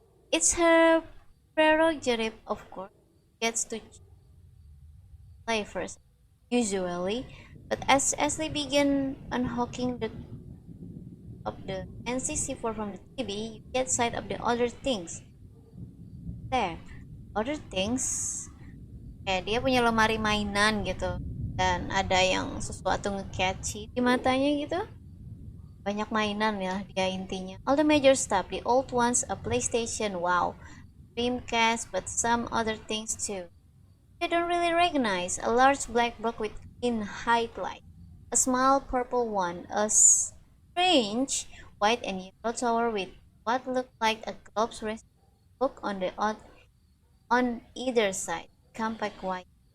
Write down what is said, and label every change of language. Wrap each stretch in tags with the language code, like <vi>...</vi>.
<en>It's her prerogative, of course. Gets to play first, usually, but as Ashley began unhooking the N64 from the TV, you get sight of the other things. There, other things.</en> <id>Dia punya lemari mainan gitu, dan ada yang sesuatu nge-catchy di matanya gitu. Banyak mainan ya dia intinya.</id> <en>All the major stuff, the old ones, a PlayStation, wow, Dreamcast, but some other things too. You don't really recognize. A large black box with green highlight, a small purple one, a strange white and yellow tower with what looked like a globe's resting book on either side. Compact white.</en>